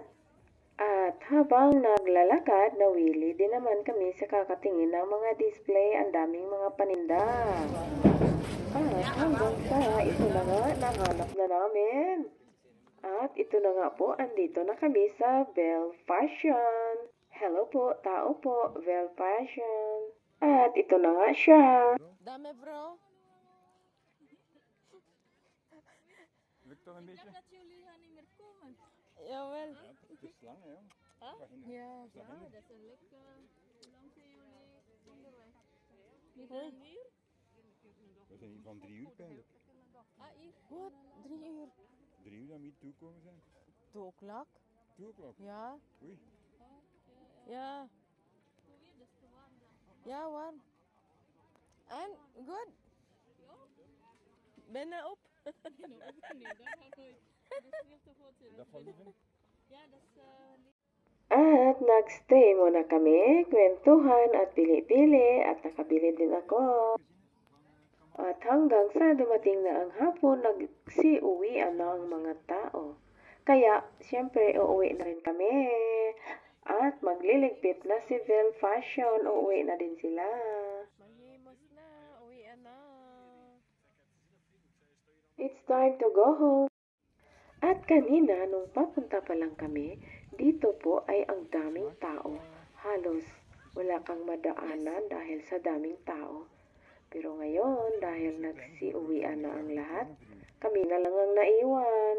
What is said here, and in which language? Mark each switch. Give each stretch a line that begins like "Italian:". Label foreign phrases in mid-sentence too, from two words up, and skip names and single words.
Filipino: At habang naglalakad, nawili din naman kami sa kakatingin ng mga display, ang daming mga paninda. At hanggang sa ito na nga, nahanap na namin. At ito na nga po, andito na kami sa Bell Fashion. Hello po, tao po, Bell Fashion. At ito na nga siya. Dame bro.
Dutch: Lukt toch een beetje? Dat jullie gaan niet meer komen. Jawel. Het is lang, hè? Huh? Ja. Ja, dat is een lekker. Hoe lang zijn jullie onderweg? Niet Huh? een uur? We zijn hier van 3 uur eigenlijk. Ah, hier. Wat? 3 uur. 3 uur dat we hier toekomen zijn.
English: 2 o'clock? 2 o'clock.
Dutch: Ja. Oei. Ja. Hoe weer? Dat is te warm dan. Ja, warm. En good. Ben je op? Nee, dat gaat nooit. Dat is veel te groot. Dat valt even. Ja, dat is
Filipino: At nagstay muna kami, kwentuhan at pili-pili at nakabili din ako. At hanggang sa dumating na ang hapon, nagsiuwian na ang mga tao. Kaya, siyempre, uuwi na rin kami. At magliligpit na si Bell Fashion, uuwi na din sila. Mahimos na. Uwian na.
English: It's time to go home.
Filipino: At kanina, nung papunta pa lang kami, dito po ay ang daming tao. Halos wala kang madaanan dahil sa daming tao. Pero ngayon, dahil nagsiuwian na ang lahat, kami na lang ang naiwan.